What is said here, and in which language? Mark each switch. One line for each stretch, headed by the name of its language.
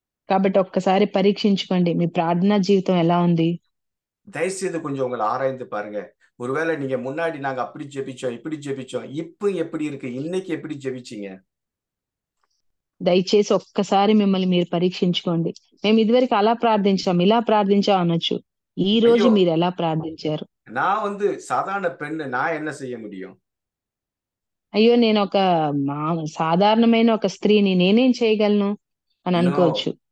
Telugu: కాబట్టి ఒక్కసారి పరీక్షించుకోండి, మీ ప్రార్థనా జీవితం ఎలా ఉంది.
Tamil: தயவுசெய்து கொஞ்சம் உங்களை ஆராய்ந்து பாருங்க. ஒருவேளை நீங்க முன்னாடி நாங்க அப்படி ஜெபிச்சோம், இப்படி ஜெபிச்சோம், இப்ப எப்படி இருக்கு, இன்னைக்கு எப்படி ஜெபிச்சீங்க?
Telugu: దయచేసి ఒక్కసారి మిమ్మల్ని మీరు పరీక్షించుకోండి. మేము ఇదివరకు అలా ప్రార్థించాం, ఇలా ప్రార్థించాం అనొచ్చు, ఈ రోజు మీరు ఎలా ప్రార్థించారు?
Tamil: நான் வந்து சாதாரண பெண்ணு, நான் என்ன செய்ய முடியும்?
Telugu: అయ్యో, నేను ఒక సాధారణమైన ఒక స్త్రీని, నేనేం చేయగలను అని అనుకోవచ్చు.